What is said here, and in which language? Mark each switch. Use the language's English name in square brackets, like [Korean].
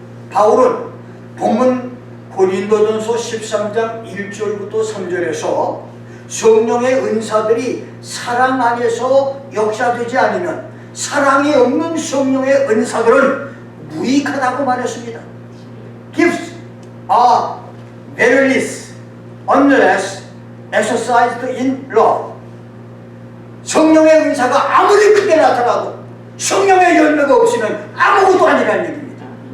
[Korean] 바울은 본문 고린도전서 13장 1절부터 3절에서 성령의 은사들이 사랑 안에서 역사되지 않으면 사랑이 없는 성령의 은사들은 무익하다고 말했습니다. [English] Gifts are valueless unless exercised in love. [Korean] 성령의 은사가 아무리 크게 나타나도 성령의 열매가 없으면 아무것도 아니라는 얘기입니다.